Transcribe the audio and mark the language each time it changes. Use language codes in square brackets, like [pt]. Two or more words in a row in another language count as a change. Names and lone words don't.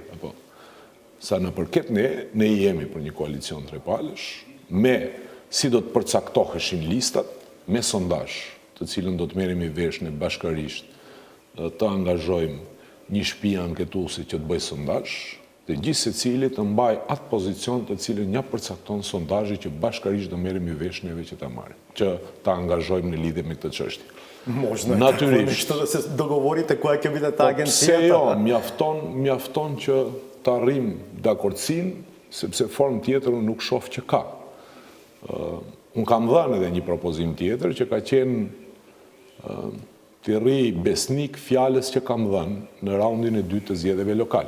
[sq] Apo sa në përket ne jemi për një koalicion trepalësh, me si do të përcaktoheshin listat, me sondazh, të cilën do të merremi vesh në bashkërisht, të angazhojmë një shtëpi anketuese që të bëjë sondazh, dhe gjithë secili të mbaj atë pozicion të cilën ja përcakton sondazhi që bashkërisht do merremi vesh neve që ta marrim, që ta angazhojmë në lidhje me këtë çështje. [mk] Можно natyrisht да се договорите која ќе биде таа агенција. [sq] Pse jo, mjafton që të arrijmë dakordsinë, sepse formë tjetër unë nuk shoh që ka. Unë kam dhënë edhe një propozim tjetër që ka qenë të rri besnik fjalës që kam dhënë në raundin e 2 të zgjedhjeve lokale.